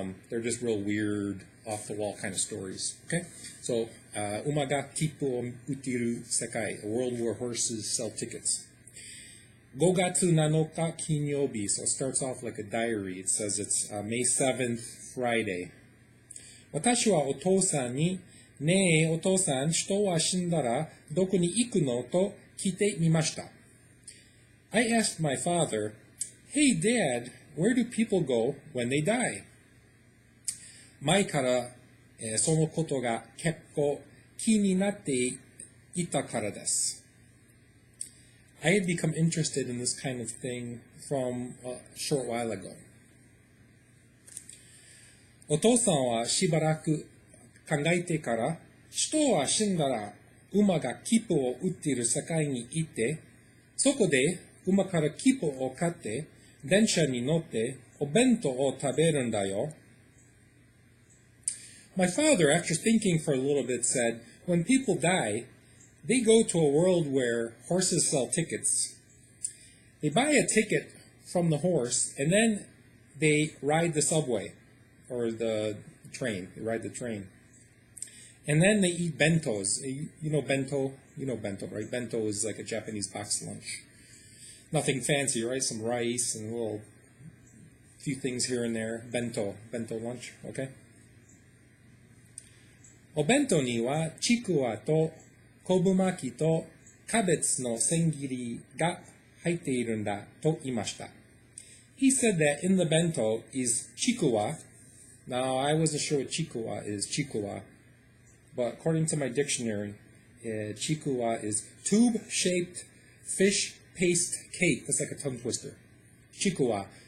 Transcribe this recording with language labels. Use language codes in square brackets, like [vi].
[en] They're just real weird, off-the-wall kind of stories. Okay? So, Uma ga Kipu o Utiru Sekai, a world where horses sell tickets. [ja] 5月7日金曜日. [en] So it starts off like a diary. It says it's May 7th, Friday. [ja] 私はお父さんに、ねえお父さん、人は死んだらどこに行くのと聞いてみました。 [en] I asked my father, Hey Dad, where do people go when they die? [ja] 前から、そのことが結構気になっていたからです。 [en] I had become interested in this kind of thing from a short while ago. [ja] お父さんはしばらく考えてから、人は死んだら馬が切符を売っている世界に行って、そこで馬から切符を買って、電車に乗ってお弁当を食べるんだよ。 [en] My father, after thinking for a little bit, said, when people die, they go to a world where horses sell tickets. They buy a ticket from the horse, and then they ride the subway, or the train. They ride the train. And then they eat bentos. You know bento? You know bento, right? Bento is like a Japanese box lunch. Nothing fancy, right? Some rice and a little few things here and there. Bento lunch, okay? [ja] お弁当にはちくわと昆布巻きとキャベツの千切りが入っているんだと言いました。 [en] He said that in the bento is chikuwa. Now, I wasn't sure what chikuwa is, chikuwa. But according to my dictionary, chikuwa is tube-shaped fish paste cake. That's like a tongue twister. Chikuwa.